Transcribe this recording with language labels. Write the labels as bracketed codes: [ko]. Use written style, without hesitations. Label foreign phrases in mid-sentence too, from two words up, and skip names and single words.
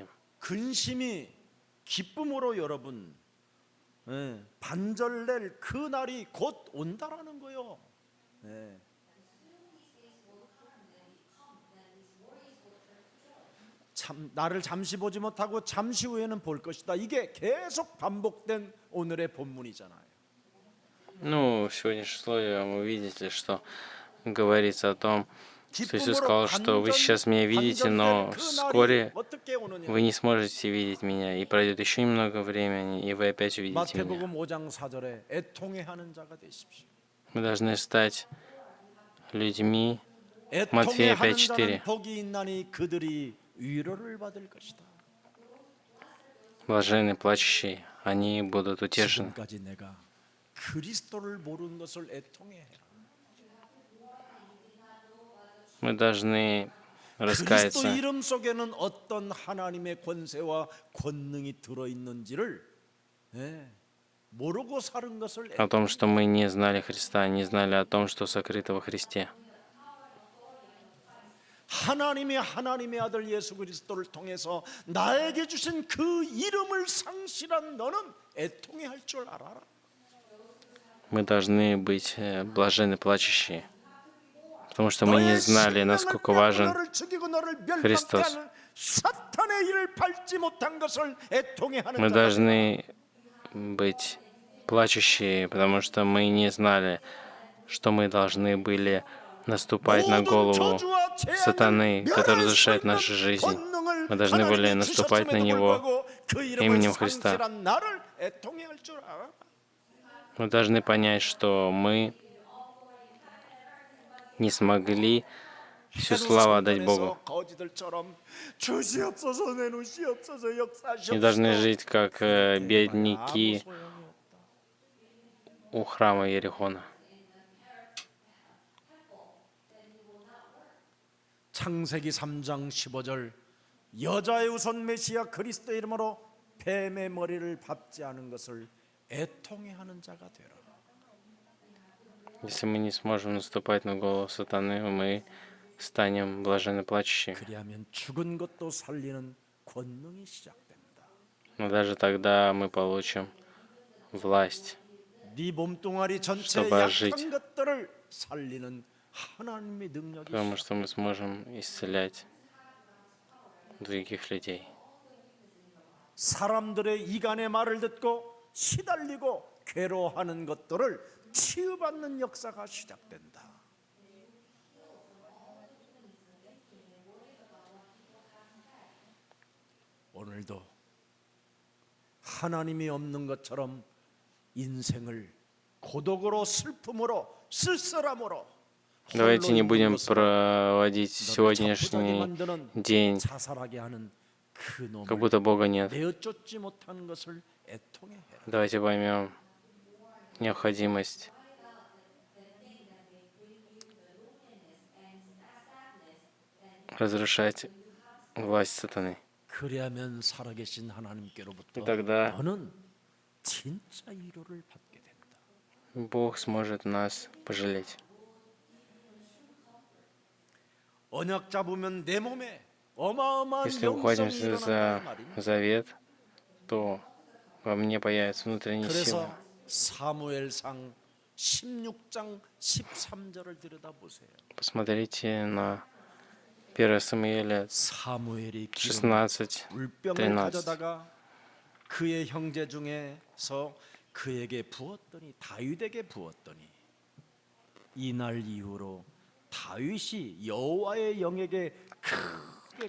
[ko] 근심이 기쁨으로 여러분 반절낼 그 날이 곧 온다라는 거요. 예. 참 나를 잠시 보지 못하고 잠시 후에는 볼 것이다. 이게 계속 반복된 오늘의 본문이잖아요. [ru] Ну, в сегодняшнем слове вы видите, что говорится о том, что Иисус сказал, что вы сейчас меня видите, но вскоре вы не сможете видеть меня, и пройдет еще немного времени, и вы опять увидите меня. [ko] 마태복음 5장 4절에 애통해하는 자가 되십시오. [ru] Мы должны стать людьми. Матфея [ko] 애통해하는 5:4. 자는 복이 있나니 그들이 위로를 받을 것이다. [ru] Блаженны плачущие, они будут утешены. [ko] 지금까지 내가 그리스도를 모르는 것을 애통해해라. [ru] Мы должны [ko] 그리스도 [ru] раскаяться [ko] 이름 속에는 어떤 하나님의 권세와 권능이 들어 있는지를 모르고 사는 것을 [ru] о том, что мы не знали Христа, не знали о том, что сокрыто во Христе. [ko] 하나님의 아들 예수 그리스도를 통해서 나에게 주신 그 이름을 상실한 너는 애통해할 줄 알아라. [ru] Мы должны быть блаженны плачущие, потому что мы не знали, насколько важен Христос. [ko] 사탄의 일을 밟지 못한 것을 애통해하는 [ru] Мы [ko] 자가 [ru] должны быть плачущие, потому что мы не знали, что мы должны были наступать на голову сатаны, который разрушает нашу жизнь. Мы должны были наступать на него именем Христа. Мы должны понять, что мы не смогли всю славу отдать Богу. Не должны жить как бедняки у храма Иерихона. [ko] 창세기 3장 15절 여자의 우선 메시아 그리스도 이름으로 뱀의 머리를 밟지 않은 것을 애통해하는 자가 되라. [ru] Если мы не сможем наступать на голову сатаны, мы станем блаженно плачущими. [ko] 그리하면 죽은 것도 살리는 권능이 시작됩니다. [ru] Но даже тогда мы получим власть, [ko] 네 몸뚱아리 전체의 [ru] чтобы [ko] 약한 [ru] ожить. [ko] 것들을 살리는 하나님의 능력이 [ru] потому [ko] 시작. [ru] что мы сможем исцелять других людей. [ko] 사람들의 이간의 말을 듣고 시달리고 괴로워하는 것들을 치유받는 역사가 시작된다. 오늘도 하나님이 없는 것처럼 인생을 고독으로 슬픔으로 쓸쓸함으로 [ru] Давайте не [ko] 홀로 [ru] будем [ko] 있는 것으로 [ru] проводить [ko] 너를 [ru] сегодняшний [ko] 자포자기 만드는 [ru] день, [ko] 자살하게 하는 그 놈을 [ru] как будто Бога нет. [ko] 내어쫓지 못한 것을 애통해 해라. [ru] Давайте поймем необходимость разрушать власть сатаны. [ko] 그리하면 살아계신 하나님께로부터 [ru] И тогда [ko] 너는 진짜 위로를 받게 된다. [ru] Бог сможет нас пожалеть. [ko] 언약 잡으면 내 몸에 어마어마한 [ru] Если [ko] 영성이 [ru] ухватимся [ko] 일어난다는 [ru] за [ko] 말입니다. [ru] завет, то во мне появится внутренняя сила. [ko] 그래서 사무엘상 16장 13절을 들여다보세요. [ru] Посмотрите на 1 Самуэля [ko] 사무엘이 기름 [ru] 16, [ko] 물병을 [ru] 13. [ko] 가져다가 그의 형제 중에서 그에게 부었더니 다윗에게 부었더니 이날 이후로 다윗이 여호와의 영에게 크게